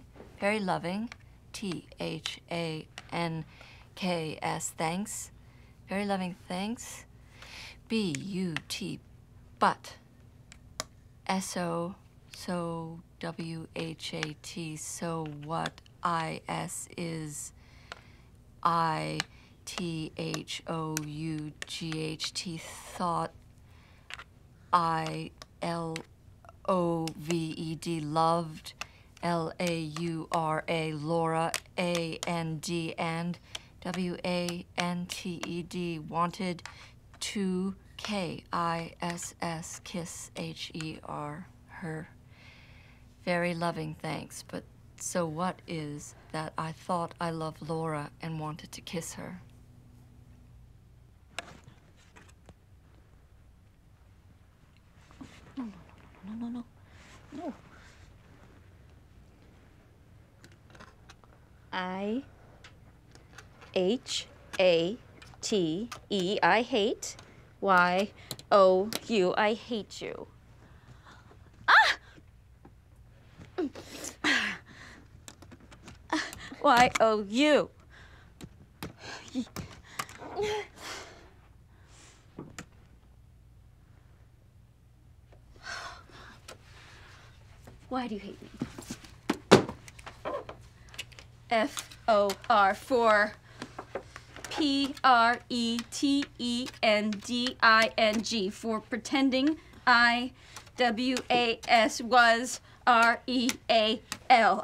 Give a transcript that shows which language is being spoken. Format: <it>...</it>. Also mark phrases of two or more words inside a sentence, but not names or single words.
<en>Very loving. T-H-A-N-K-S. Thanks. Very loving. Thanks. B-U-T. But. S-O. So. W-H-A-T. So what? I-S is. I-T-H-O-U-G-H-T. Thought. I-L-O-V-E-D. Loved. L-A-U-R-A. Laura. A-N-D. And. W-A-N-T-E-D. Wanted. To. K-I-S-S. Kiss. H-E-R. Her. Very loving, thanks. But so what is that I thought I loved Laura and wanted to kiss her? No. I-H-A-T-E. I hate. Y-O-U. I hate you. Y-O-U. Why do you hate me? F-O-R for P-R-E-T-E-N-D-I-N-G for pretending I-W-A-S was R-E-A-L.</en>